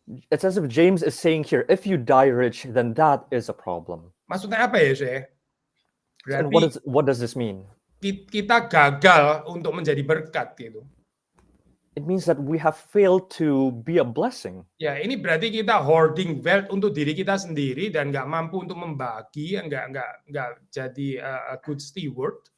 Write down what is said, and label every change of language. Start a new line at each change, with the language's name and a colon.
English: It's as if James is saying here, if you die rich, then that is a problem.
Indonesian: Maksudnya apa ya, saya?
English: And what does this mean?
Indonesian: Kita gagal untuk menjadi berkat gitu.
English: It means that we have failed to be a blessing.
Indonesian: Ya, ini berarti kita
English: hoarding wealth
Indonesian: untuk diri kita sendiri dan nggak mampu untuk membagi, nggak jadi
English: a good steward.